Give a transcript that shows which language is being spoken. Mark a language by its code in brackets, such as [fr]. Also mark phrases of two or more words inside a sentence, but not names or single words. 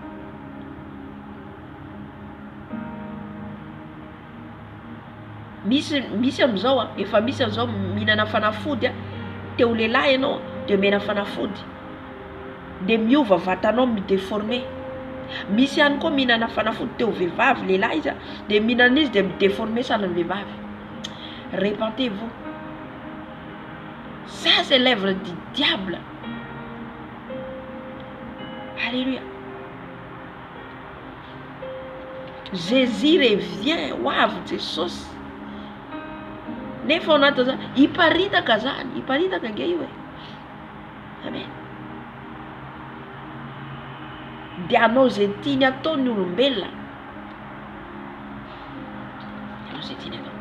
[mg] Misy am'izao efa misy am'izao mihinana fanafody teo lehilahy ianao dia mena fanafody dia miova vatanao midéformé. Misy ihany koa mihinana fanafody teo vehivavy lehilahy izy dia mihinana izy dia midéformé sanany vehivavy. [fr] Répentez-vous. Ça c'est l'œuvre du diable. Alléluia. Jésus revient, [mg] hoavy Jesosy. Nefa anaty zany hiparitaka zany, hiparitaka nge io e. Amen. Dia anao zay tiany ataony olombelona. Anao zay tiany atao.